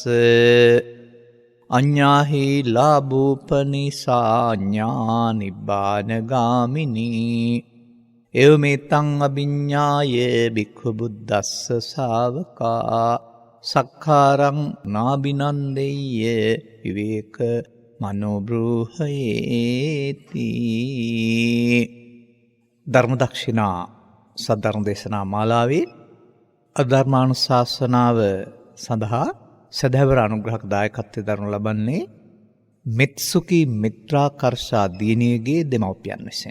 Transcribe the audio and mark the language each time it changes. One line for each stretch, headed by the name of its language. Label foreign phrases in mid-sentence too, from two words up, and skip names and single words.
Pali: අඤ්ඤාහි ලාභූපනිසාඤ්ඤා නිබ්බානගාමිනී එවමෙතං අභිඤ්ඤාය භික්ඛු බුද්දස්ස ශාවකා සක්ඛාරං නාබිනන්දෙය්‍ය විවේක මනෝබ්‍රූහයේති.
Sinhala: ධර්ම දක්ෂිනා සද්ධර්ම දේශනා මාලාවේ අධර්මානුශාසනාව සඳහා සදහැවර අනුග්‍රහක දායකත්වයෙන් දරනු ලබන්නේ මෙත්සුකි මිත්‍රාකර්ෂා දියණියගේ දෙමව්පියන් විසින්.